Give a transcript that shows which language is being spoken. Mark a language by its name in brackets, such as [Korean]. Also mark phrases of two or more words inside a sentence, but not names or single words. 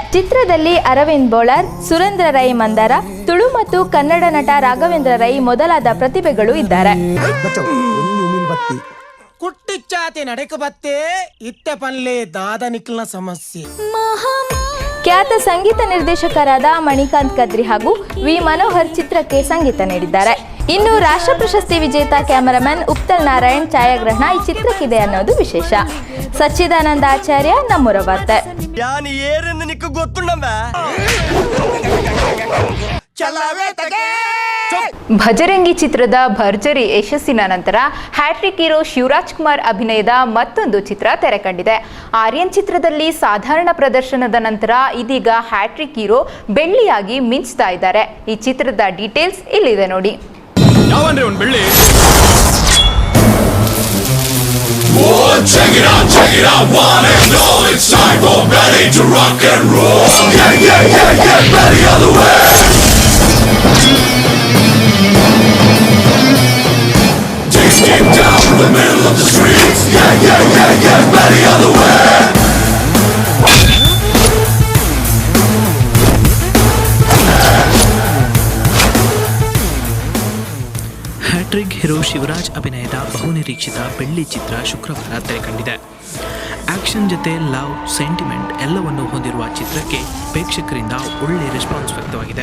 [Kannada] ಚಿತ್ರದಲ್ಲಿ ಅರವಿಂದ್ ಬೋಳಾರ್, ಸುರೇಂದ್ರ ರೈ ಮಂದಾರ, ತುಳು ಮತ್ತು ಕನ್ನಡ ನಟ ರಾಘವೇಂದ್ರ ರೈ ಮೊದಲಾದ ಪ್ರತಿಭೆಗಳು ಇದ್ದಾರೆ. [Tulu] ಕುಟ್ಟಿಚ್ಚಾತಿ ನಡೆಕ ಬತ್ತೆ ಇತ್ತೆ ಪನ್ಲೆ ದಾದ ನಿಕ್ಲನ ಸಮಸ್ಯೆ. [Kannada] ಖ್ಯಾತ ಸಂಗೀತ ನಿರ್ದೇಶಕರಾದ ಮಣಿಕಾಂತ್ ಕದ್ರಿ ಹಾಗೂ ವಿ ಮನೋಹರ್ ಚಿತ್ರಕ್ಕೆ ಸಂಗೀತ ನೀಡಿದ್ದಾರೆ. ಇನ್ನು ರಾಷ್ಟ್ರ ಪ್ರಶಸ್ತಿ ವಿಜೇತ ಕ್ಯಾಮರಾಮನ್ ಉಪ್ತಲ್ ನಾರಾಯಣ್ ಛಾಯಾಗ್ರಹಣ ಈ ಚಿತ್ರಕ್ಕಿದೆ ಅನ್ನೋದು ವಿಶೇಷ. ಸಚ್ಚಿದಾನಂದ ಆಚಾರ್ಯ, ನಮ್ಮೂರ ವಾರ್ತೆ. ಭಜರಂಗಿ ಚಿತ್ರದ ಭರ್ಜರಿ ಯಶಸ್ಸಿನ ನಂತರ [English] hat-trick hero [Kannada] ಶಿವರಾಜ್ ಕುಮಾರ್ ಅಭಿನಯದ ಮತ್ತೊಂದು ಚಿತ್ರ ತೆರೆ ಕಂಡಿದೆ. ಆರ್ಯನ್ ಚಿತ್ರದಲ್ಲಿ ಸಾಧಾರಣ ಪ್ರದರ್ಶನದ ನಂತರ ಇದೀಗ [English] hat-trick hero [Kannada] ಬೆಳ್ಳಿಯಾಗಿ ಮಿಂಚ್ತಾ ಇದ್ದಾರೆ. ಈ ಚಿತ್ರದ ಡೀಟೇಲ್ಸ್ ಇಲ್ಲಿದೆ ನೋಡಿ. [English] Check it out, one and all, it's time for ready to rock and roll. Get ready on the way. Takes deep down in the middle of the streets. Get ready on the way. hat-trick hero [Kannada] ಶಿವರಾಜ್ ಅಭಿನಯದ ಬಹುನಿರೀಕ್ಷಿತ ಬೆಳ್ಳಿ ಚಿತ್ರ ಶುಕ್ರವಾರ ತೆರೆಕಂಡಿದೆ. ಆಕ್ಷನ್ ಜೊತೆ ಲವ್, ಸೆಂಟಿಮೆಂಟ್ ಎಲ್ಲವನ್ನೂ ಹೊಂದಿರುವ ಚಿತ್ರಕ್ಕೆ ಪ್ರೇಕ್ಷಕರಿಂದ ಒಳ್ಳೆ ರೆಸ್ಪಾನ್ಸ್ ವ್ಯಕ್ತವಾಗಿದೆ.